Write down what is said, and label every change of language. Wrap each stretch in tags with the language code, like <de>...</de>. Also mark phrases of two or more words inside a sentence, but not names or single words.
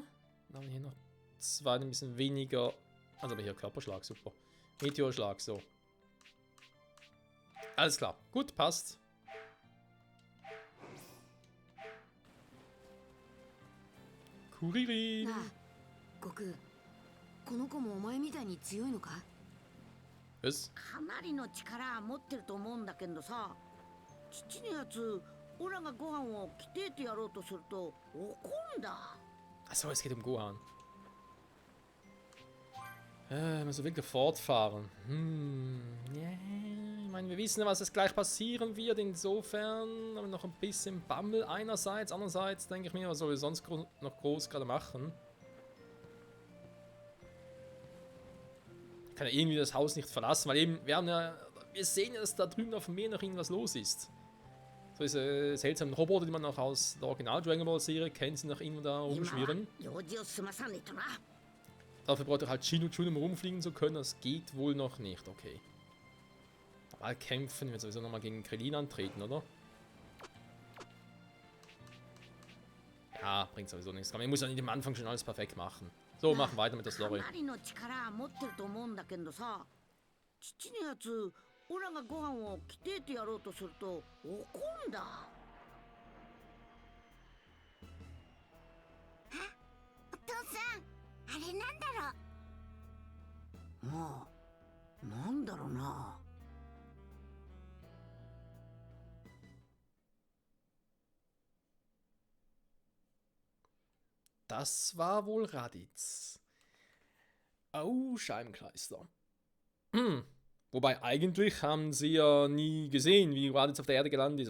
<de>Dann haben wir hier noch zwei, ein bisschen weniger. Also aber hier Körperschlag, super. Meteorschlag, so. Alles klar. Gut, passt. Kuririn.</de> <ja>なあ悟空この子もお前みたいに強いのか</ja> <de>Was?</de> <ja>かなりの力持ってると思うんだけどさ父のやつオラがご飯を着てってやろうとすると怒るんだ</ja> <de>Achso, es geht um Gohan. Müssen wir wirklich fortfahren. Yeah. Ich meine, wir wissen ja, was jetzt gleich passieren wird. Insofern haben wir noch ein bisschen Bammel einerseits. Andererseits denke ich mir, was soll ich sonst noch groß gerade machen? Ich kann ja irgendwie das Haus nicht verlassen, weil eben, wir sehen ja, dass da drüben auf dem Meer noch irgendwas los ist. So diese seltsamen Roboter, die man auch aus der Original Dragon Ball Serie kennt, sind noch irgendwo da</de> <ja>今は</ja> <de>rumschwirren.</de> <ja>用事を済まさねえとな</ja> <de>Dafür braucht er halt Chino-Chun, um rumfliegen zu können. Das geht wohl noch nicht, okay. Mal kämpfen, wird sowieso nochmal gegen Krillin antreten, oder? Ja, bringt sowieso nichts. Ich muss ja nicht am Anfang schon alles perfekt machen. So, machen weiter mit der</de> <ja>か</ja> <de>Story.</de> <ja>なりの力持ってると思うんだけどさ父のやつオラがご飯を着てってやろうとすると怒るんだお父さんあれなんだろうまあなんだろうな</ja> <de>Das war wohl Raditz. Oh, Scheibenkleister. Wobei eigentlich haben sie ja nie gesehen, wie Raditz auf der Erde gelandet ist.</de>